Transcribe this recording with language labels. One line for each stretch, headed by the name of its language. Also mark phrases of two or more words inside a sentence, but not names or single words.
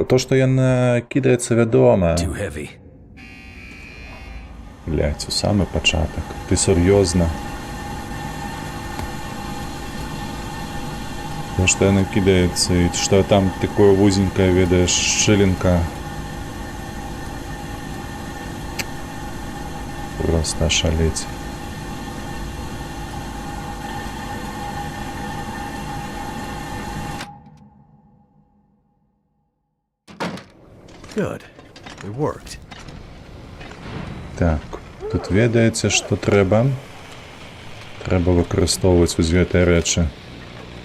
Belarusian: То, што яна кідаецца, вядома.
English: Too heavy.
Belarusian: Блядь, у самы пачатак. Ты сур'ёзна. То, што яна кідаецца, і што там такое вузенькая, ведаеш, шчылінка. Просто ашалець.
English: Good. It worked.
Belarusian: Так, тут ведаеце, што трэба? Трэба выкарыстоўваць вось гэтыя рэчы.